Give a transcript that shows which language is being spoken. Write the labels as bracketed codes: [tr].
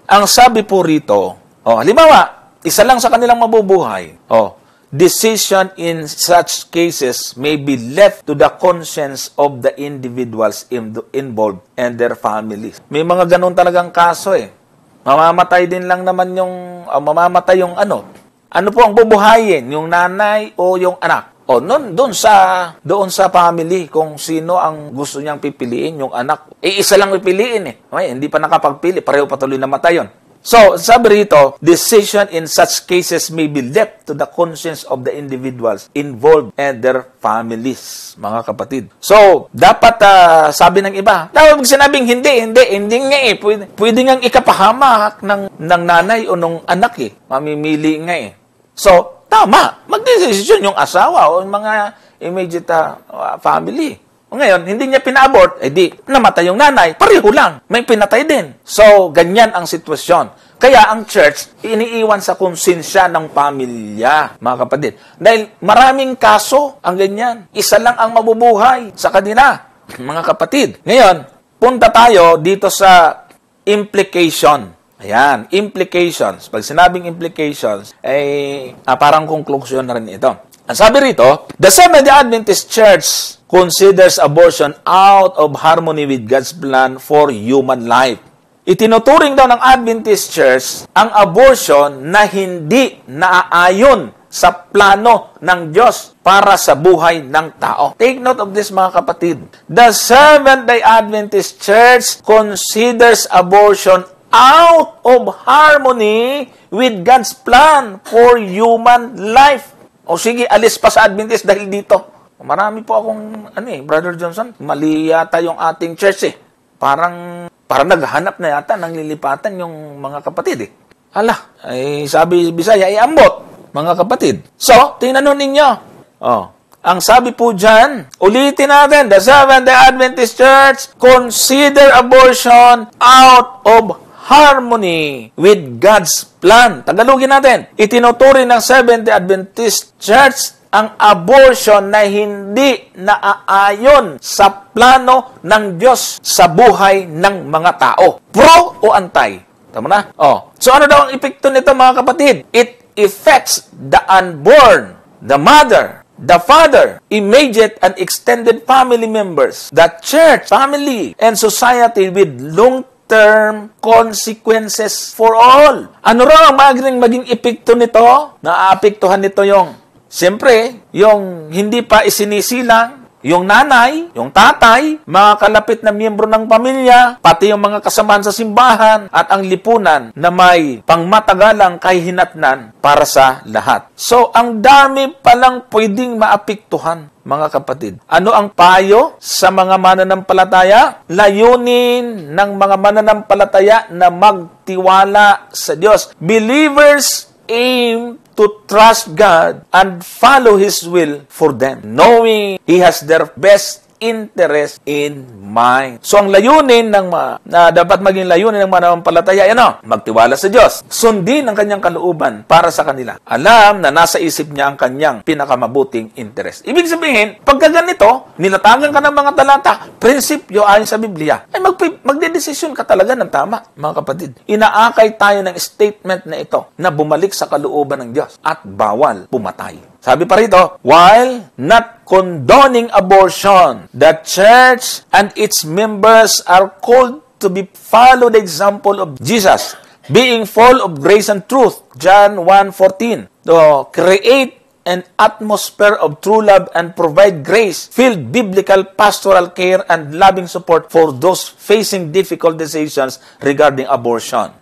[tl] Ang sabi po rito, halimbawa, isa lang sa kanilang mabubuhay. [en] Decision in such cases may be left to the conscience of the individuals involved and their families. [tl] May mga ganun talagang kaso Mamamatay din lang naman mamamatay yung ano. Ano po ang bubuhayin? Yung nanay o yung anak? Doon sa family, kung sino ang gusto niyang pipiliin, yung anak. Isa lang pipiliin hindi pa nakapagpili, pareho patuloy na matay yun. So, sabi rito, [en] decision in such cases may be left to the conscience of the individuals involved and their families, [tl] mga kapatid. So, dapat, sabi ng iba, dapat sinabing hindi nga Pwede nga ikapahamak ng nanay o ng anak Mamimili nga So, tama, magdesisyon yung asawa o yung mga immediate family. Ngayon, hindi niya pina-abort, di namatay yung nanay, pareho lang, may pinatay din. So, ganyan ang sitwasyon. Kaya ang church, iniiwan sa konsensya ng pamilya, mga kapatid. Dahil maraming kaso ang ganyan. Isa lang ang mabubuhay sa kanila, mga kapatid. Ngayon, punta tayo dito sa implication. Ayan, implications. Pag sinabing implications, parang conclusion na rin ito. Ang sabi rito, [en] the Seventh-day Adventist Church considers abortion out of harmony with God's plan for human life. [tl] Itinuturing daw ng Adventist Church ang abortion na hindi naaayon sa plano ng Diyos para sa buhay ng tao. [en] Take note of this, [tl] mga kapatid. [en] The Seventh-day Adventist Church considers abortion out of harmony with God's plan for human life. [tl] O sige, alis pa sa Adventist dahil dito. Marami po akong, Brother Johnson, mali yata yung ating church Parang naghahanap na yata ng lilipatan yung mga kapatid sabi Bisaya, ambot, mga kapatid. So, tingnan ninyo. Ang sabi po dyan, ulitin natin, [en] the Seventh-day Adventist Church consider abortion out of harmony with God's plan. [tl] Tagalogin natin. Itinuturing ng Seventh-day Adventist Church ang abortion na hindi naaayon sa plano ng Diyos sa buhay ng mga tao. Pro o anti? Tama na? So ano daw ang epekto nito, mga kapatid? [en] It affects the unborn, the mother, the father, immediate and extended family members, the church, family, and society with long-term consequences for all. [tl] Ano raw ang maging epekto nito? Naaapektuhan nito siyempre, yung hindi pa isinisilang, yung nanay, yung tatay, mga kalapit na miyembro ng pamilya, pati yung mga kasamahan sa simbahan, at ang lipunan na may pangmatagalang kahihinatnan para sa lahat. So, ang dami palang pwedeng maapektuhan, mga kapatid. Ano ang payo sa mga mananampalataya? Layunin ng mga mananampalataya na magtiwala sa Diyos. [en] Believers aim to trust God and follow His will for them, knowing He has their best interest in mind. [tl] So ang layunin na dapat maging layunin ng mananampalataya, magtiwala sa Diyos. Sundin ang kanyang kalooban para sa kanila. Alam na nasa isip niya ang kanyang pinakamabuting interest. Ibig sabihin, pagka ganito, nilatagan ka ng mga talata, prinsipyo ayon sa Biblia, ay magdedesisyon ka talaga ng tama, mga kapatid. Inaakay tayo ng statement na ito na bumalik sa kalooban ng Diyos at bawal pumatay. Sabi pa rito, [en] while not condoning abortion, the church and its members are called to follow the example of Jesus, being full of grace and truth, John 1:14, to create an atmosphere of true love and provide grace-filled biblical pastoral care and loving support for those facing difficult decisions regarding abortion.